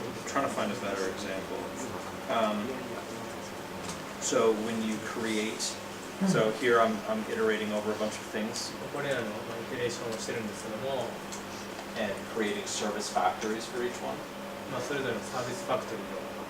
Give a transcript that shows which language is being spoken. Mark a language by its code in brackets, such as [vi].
[en] Trying to find a better example. So when you create, so here I'm iterating over a bunch of things [ja] これらのまあイテレーションをしてるんですけども、 [en] and creating service factories for each one. [ja] まあ、それぞれのサービスファクトリーを